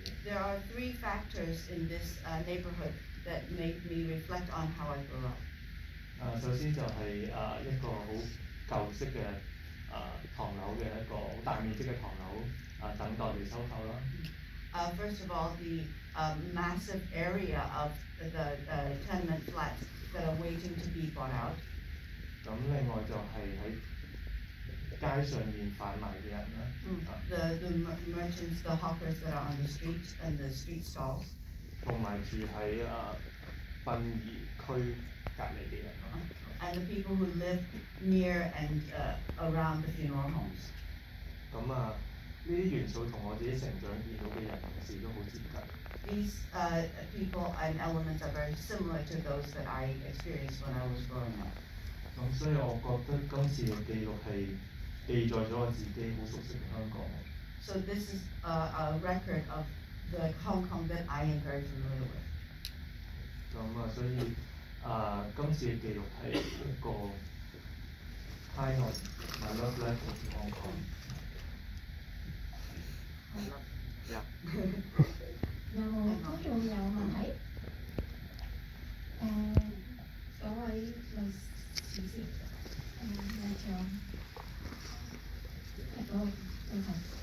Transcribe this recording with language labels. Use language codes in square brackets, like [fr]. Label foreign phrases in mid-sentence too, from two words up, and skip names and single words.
[en] There are 3 factors in this neighborhood that make me reflect on how I grew up. [yue] 首先就係一個好舊式嘅唐樓嘅一個好大面積嘅唐樓等待被收購啦。 [en] First of all, the massive area of the tenement flats that are waiting to be bought out. [yue] 咁另外就係喺街上面販賣嘅人啦。 [en] The merchants, the hawkers that are on the streets and the street stalls. [yue] 同埋住喺殯儀區隔離嘅人咯。 [en] And the people who live near and around the funeral homes. [yue] 咁呢啲元素同我自己成長見到嘅人士都好接近。 [en] These people and elements are very similar to those that I experienced when I was growing up. [yue] 咁所以我覺得今次嘅記錄係記載咗我自己好熟悉嘅香港。 [en] So this is a record of the Hong Kong that I am very familiar with. [yue] 咁所以今次嘅記錄係一個 [en] kind of my love letter to Hong Kong。 [yue] 有冇觀眾有問題？ 少少。咩獎？係嗰個對頭。